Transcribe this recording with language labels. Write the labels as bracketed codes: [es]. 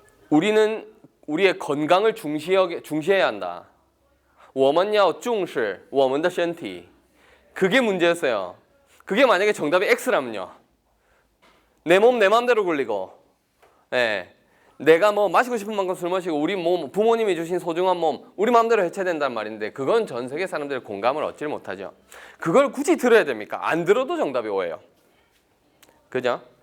[ko] 우리는 우리의 건강을 중시해야 한다. [zh] 我们要重视我们的身体. [ko] 그게 문제였어요. 그게 만약에 정답이 X라면요. 내 몸 내 맘대로 굴리고, 내가 뭐 마시고 싶은 만큼 술 마시고 우리 몸 부모님이 주신 소중한 몸 우리 마음대로 해쳐야 된단 말인데 그건 전 세계 사람들의 공감을 얻지 못하죠. 그걸 굳이 들어야 됩니까? 안 들어도 정답이 오예요. 그죠?